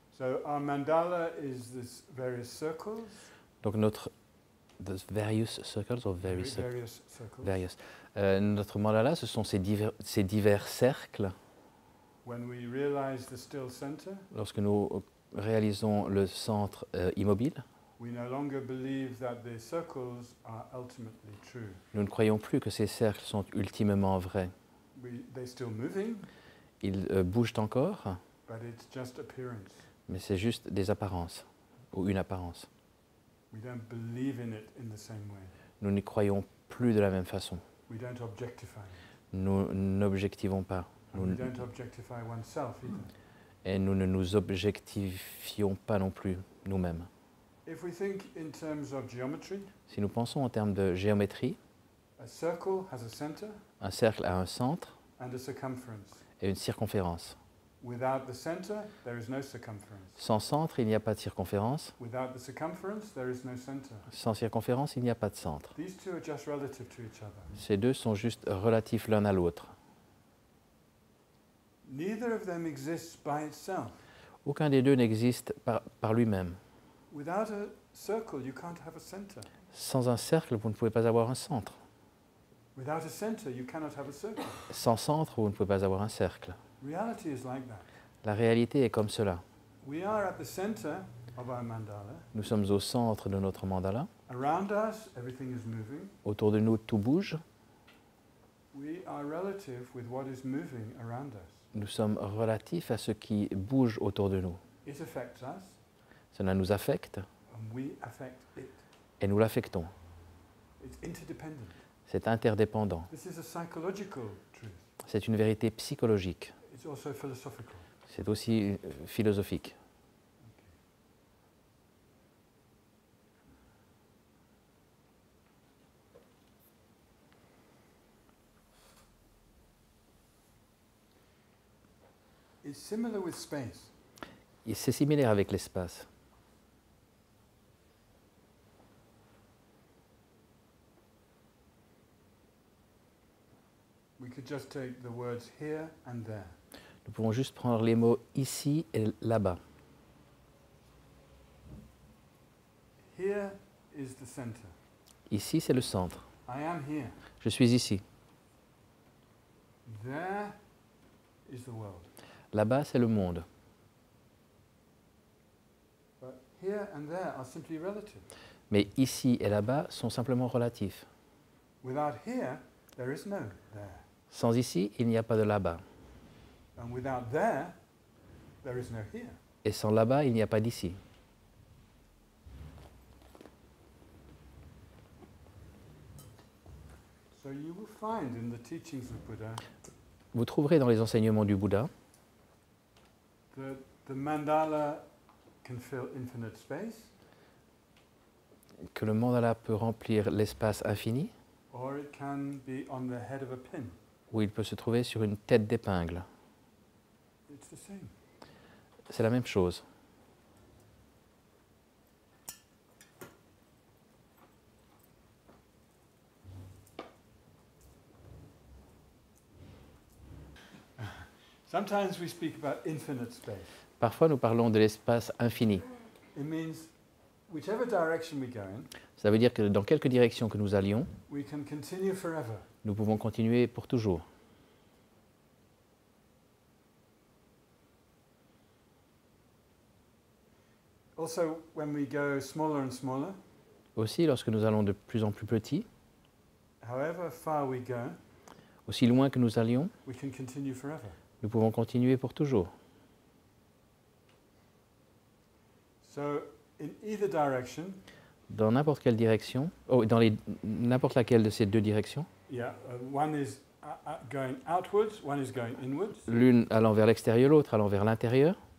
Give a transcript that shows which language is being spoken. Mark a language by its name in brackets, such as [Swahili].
[English] So our mandala is this various circles, Donc the various circles or various circles? various circles. Various. [French] Notre mandala, ce sont ces divers cercles. [English] When we realize the still center, [French] Lorsque nous réalisons le centre immobile, [English] we no longer believe that the circles are ultimately true. [French] nous ne croyons plus que ces cercles sont ultimement vrais. [English] They're still moving, [French] Ils bougent encore, [English] but it's just appearance. [French] mais c'est juste des apparences, ou une apparence. [English] We don't believe in it in the same way. [French] Nous n'y croyons plus de la même façon. [English] We don't objectify it. [French] Nous n'objectivons pas. [English] And we don't objectify oneself either. [French] Et nous ne nous objectifions pas non plus nous-mêmes. [English] If we think in terms of geometry, [French] Si nous pensons en termes de géométrie, [English] a circle has a center [French] un cercle a un centre [English] and a circumference. [French] et une circonférence. [English] Without the center, there is no circumference. [French] Sans centre, il n'y a pas de circonférence. [English] Without the circumference, there is no center. [French] Sans circonférence, il n'y a pas de centre. [English] These two are just relative to each other. [French] Ces deux sont juste relatifs l'un à l'autre. [English] Neither of them exists by itself. [French] Aucun des deux n'existe par lui-même. [English] Without a circle, you can't have a center. [French] Sans un cercle, vous ne pouvez pas avoir un centre. [English] Without a center, you cannot have a circle. [French] Sans centre, vous ne pouvez pas avoir un cercle. [English] Reality is like that. [French] La réalité est comme cela. [English] We are at the center of our mandala. [French] Nous sommes au centre de notre mandala. [English] Around us, everything is moving. [French] Autour de nous, tout bouge. [English] We are relative with what is moving around us. [French] Nous sommes relatifs à ce qui bouge autour de nous. [English] It affects us, [French] Cela nous affecte [English] and we affect it. [French] et nous l'affectons. [English] It's interdependent. [French] C'est interdépendant. [English] This is a psychological truth. [French] C'est une vérité psychologique. [English] It's also philosophical. [French] C'est aussi philosophique. [English] It's similar with space. [French] Et c'est similaire avec l'espace. [English] We could just take the words here and there. [French] Nous pouvons juste prendre les mots ici et là-bas. [English] Here is the center. [French] Ici, c'est le centre. [English] I am here. [French] Je suis ici. [English] There is the world. [French] Là-bas, c'est le monde. [English] But here and there are simply relative. [French] Mais ici et là-bas sont simplement relatifs. [English] Without here, there is no there. [French] Sans ici, il n'y a pas de là-bas. [English] And without there is no here. [French] Et sans là-bas, il n'y a pas d'ici. [English] So you will find in the teachings of Buddha [French] Vous trouverez dans les enseignements du Bouddha [English] that the mandala can fill infinite space, [French] que le mandala peut remplir l'espace infini [English] or it can be on the head of a pin. [French] ou il peut se trouver sur une tête d'épingle. [English] It's the same. [French] C'est la même chose. [English] Sometimes we speak about infinite space. [French] Parfois, nous parlons de l'espace infini. [English] It means whichever direction we go in, [French] Ça veut dire que dans quelque direction que nous allions, [English] we can continue forever. [French] nous pouvons continuer pour toujours. [English] Also, when we go smaller and smaller, [French] Aussi, lorsque nous allons de plus en plus petits, [English] however far we go, [French] aussi loin que nous allions, [English] we can continue forever. [French] nous pouvons continuer pour toujours. [English] So, in either direction, [French] Dans n'importe quelle direction, dans n'importe laquelle de ces deux directions, [English] yeah, one is going outwards, one is going inwards. [French] l'une allant vers l'extérieur, l'autre allant vers l'intérieur,